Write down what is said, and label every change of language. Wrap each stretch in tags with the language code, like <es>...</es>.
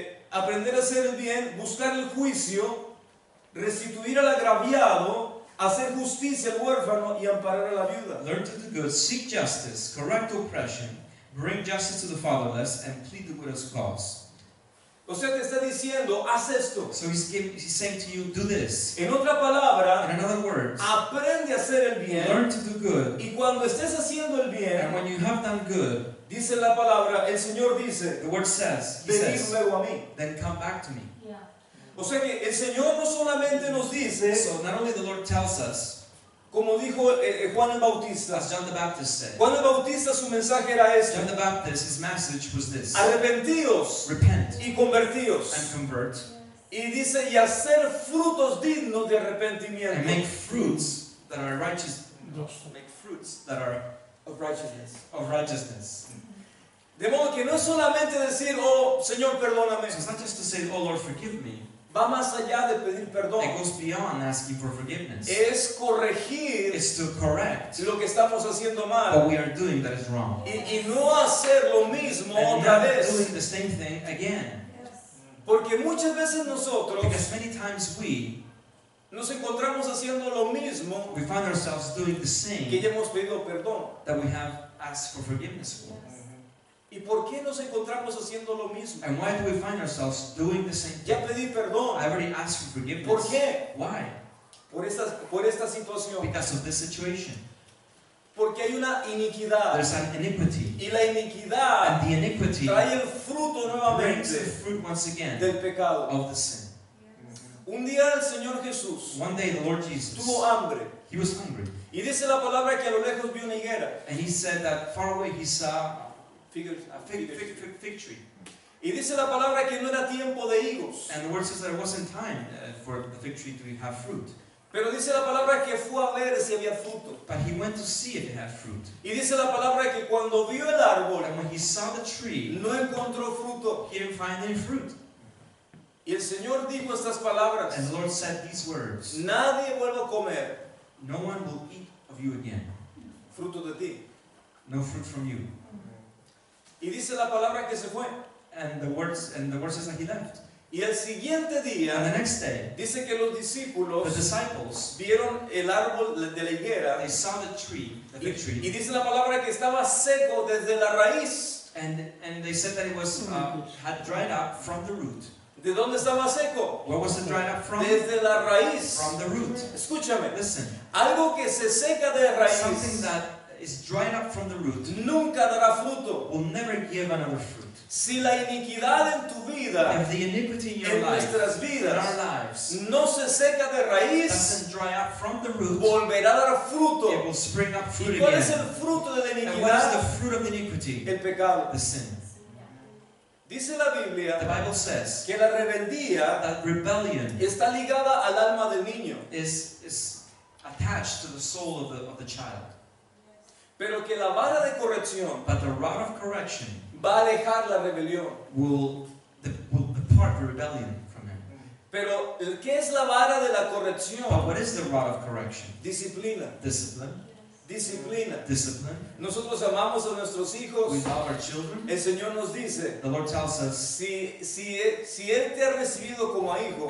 <es>Aprender a hacer el bien, buscar el juicio, restituir al agraviado, hacer justicia al huérfano y amparar a la viuda.</es> <en>Learn to do good, seek justice, correct oppression, bring justice to the fatherless, and plead the widow's cause.</en> <es>O sea, te está diciendo, haz esto.</es> <en>So he's saying to you, do this.</en> <es>En otra palabra,</es> <en>In other words,</en> <es>aprende a hacer el bien.</es> <en>learn to do good.</en> <es>Y cuando estés haciendo el</es> <en>And</en> <es>bien,</es> <en>when you have done good,</en> <es>dice la palabra, el Señor dice,</es> <en>the word says, he</en> <es>venid</es> <en>says,</en> <es>luego a mí.</es> <en>then come back to me.</en> <es>O sea que el Señor no solamente nos dice,</es> <en>So not only the Lord tells us,</en> <es>como dijo Juan el Bautista.</es> <en>as John the Baptist said.</en> <es>Juan el Bautista su mensaje era este:</es> <en>John the Baptist, his message was this.</en> <es>arrepentíos</es> <en>Repent</en> <es>y convertíos.</es> <en>and convert</en> <es>Y dice, y hacer frutos dignos de</es> <en>and</en> <es>arrepentimiento.</es> <en>make fruits that are righteous. Make fruits that are Of righteousness. of righteousness.</en> <es>De modo que no es solamente decir, oh Señor, perdóname.</es> <en>So it's not just to say, oh Lord, forgive me.</en> <es>Va más allá de pedir perdón.</es> <en>It goes beyond asking for forgiveness.</en> <es>Es corregir</es> <en>It's to correct</en> <es>lo que estamos haciendo</es> <en>what</en> <es>mal.</es> <en>we are doing that is wrong.</en> <es>Y no hacer lo mismo</es> <en>And</en> <es>otra</es> <en>not</en> <es>vez.</es> <en>doing the same thing again.</en> <es>Porque muchas veces nosotros</es> <en>Because many times we</en> <es>nos encontramos haciendo lo mismo</es> <en>find ourselves doing the</en> <es>que</es> <en>same</en> <es>ya hemos pedido perdón.</es> <en>that we have asked for forgiveness for.</en> <es>¿Y por qué nos encontramos haciendo lo mismo?</es> <en>And why do we find ourselves doing the same</en> <es>Ya</es> <en>thing?</en> <es>pedí perdón.</es> <en>I already asked for forgiveness.</en> <es>¿Por qué?</es> <en>Why?</en> <es>Por esta situación.</es> <en>Because of this situation.</en> <es>Porque hay una iniquidad.</es> <en>There's an iniquity.</en> <es>Y la iniquidad</es> <en>And the iniquity</en> <es>trae el fruto</es> <en>brings the</en> <es>nuevamente</es> <en>fruit once again</en> <es>del pecado.</es> <en>of the sin.</en> <es>Un día el Señor Jesús</es> <en>One day the Lord Jesus,</en> <es>tuvo hambre.</es> <en>he was hungry.</en> <es>Y dice la palabra que a lo lejos vio una higuera.</es> <en>And he said that far away he saw</en> <es>Fíjate.</es> <en>a fig tree.</en> <es>Y dice la palabra que no era tiempo de higos.</es> <en>And the word says that it wasn't time for the fig tree to have fruit.</en> <es>Pero dice la palabra que fue a ver si había fruto.</es> <en>But he went to see if it had fruit.</en> <es>Y dice la palabra que cuando vio el árbol</es> <en>And when he saw the tree,</en> <es>no encontró fruto.</es> <en>he didn't find any fruit.</en> <es>Y el Señor dijo estas palabras:</es> <en>And the Lord said these words,</en> <es>nadie vuelva a comer</es> <en>no one will eat of you again.</en> <es>fruto de ti.</es> <en>No fruit from you.</en> <es>Y dice la palabra que se fue.</es> <en>And the word says that he left.</en> <es>Y el siguiente</es> <en>And the</en> <es>día</es> <en>next day,</en> <es>dice que los</es> <en>the</en> <es>discípulos</es> <en>disciples,</en> <es>vieron el árbol de la higuera.</es> <en>they saw the tree, the</en> <es>Y,</es> <en>fig</en> <es>y</es> <en>tree,</en> <es>dice la palabra que estaba seco desde la raíz.</es> <en>and they said that it was had dried up from the root.</en> <es>¿De dónde estaba seco?</es> <en>Where was it dried up from?</en> <es>Desde la raíz.</es> <en>From the root.</en> <es>Escúchame,</es> <en>Listen,</en> <es>algo que se seca de</es> <en>something</en> <es>raíz</es> <en>that is dried up from the root</en> <es>nunca dará fruto.</es> <en>will never give another fruit.</en> <es>Si la iniquidad en tu vida,</es> <en>If the iniquity in your</en> <es>en</es> <en>life,</en> <es>nuestras</es> <en>in our</en> <es>vidas,</es> <en>lives,</en> <es>no se seca de raíz,</es> <en>doesn't dry up from the root,</en> <es>volverá a dar</es> <en>it</en> <es>fruto.</es> <en>will spring up fruit</en> <es>¿Y cuál es el</es> <en>again.</en> <es>fruto de la</es> <en>And what is the</en> <es>iniquidad?</es> <en>fruit of the iniquity?</en> <es>El pecado.</es> <en>The sin.</en> <es>Dice la</es> <en>The</en> <es>Biblia</es> <en>Bible says</en> <es>que la rebeldía</es> <en>that rebellion</en> <es>está ligada al alma del niño,</es> <en>is attached to the soul of the child.</en> <es>pero que la vara de corrección</es> <en>But the rod of correction</en> <es>va a alejar la rebelión.</es> <en>will depart the rebellion from him.</en> <es>Pero ¿qué es la vara de la</es> <en>But</en> <es>corrección?</es> <en>But what is the rod of correction?</en> <es>Disciplina.</es> <en>Discipline.</en> <es>Disciplina.</es> <en>Discipline.</en> <es>Nosotros amamos a nuestros hijos.</es> <en>We love our children.</en> <es>El Señor nos dice,</es> <en>The Lord tells us,</en> <es>si Él te ha recibido como hijo,</es>